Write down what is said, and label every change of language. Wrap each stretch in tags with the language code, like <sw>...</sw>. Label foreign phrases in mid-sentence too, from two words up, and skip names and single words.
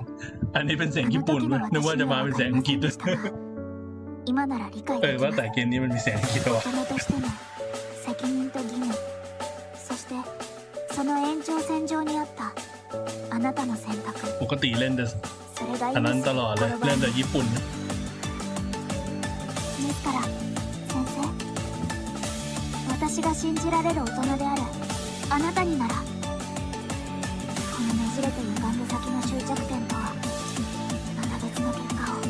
<th>อันนี้เป็นเสียงญี่ปุ่นด้วยนึกว่าจะมาเป็นเสียงอังกฤษด้วย</th> <ja>今なら理解できます。</ja> <th>ว่าแต่เกมนี้มันมีเสียงอังกฤษด้วย</th> <ja>大人としての責任と義務、そしてその延長線上にあったあなたの選択。</ja> <th>ปกติเล่นแต่อันนั้นตลอดเลยเล่นแต่ญี่ปุ่น</th> <ja>ですから先生、私が信じられる大人であるあなたにならこのねじれて歪んだ先の終着点とはまた別の結果を。</ja>